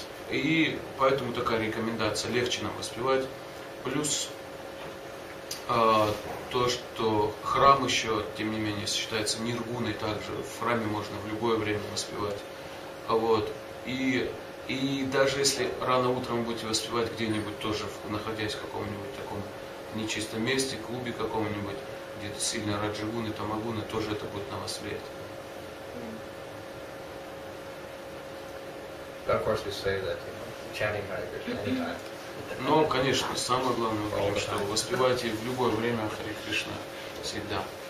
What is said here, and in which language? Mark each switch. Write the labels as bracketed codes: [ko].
[ru] И поэтому такая рекомендация, легче нам воспевать. Плюс то, что храм еще, тем не менее, считается ниргуной, также в храме можно в любое время воспевать. Вот. И даже если рано утром будете воспевать где-нибудь тоже, находясь в каком-нибудь таком нечистом месте, клубе каком-нибудь, где-то сильно раджагуны, тамагуны, тоже это будет на вас влиять. [en] Of course, we say that chanting Hare Krishna anytime. [ru] Но, конечно, самое главное, потому что воспевайте в любое время Харе Кришна всегда.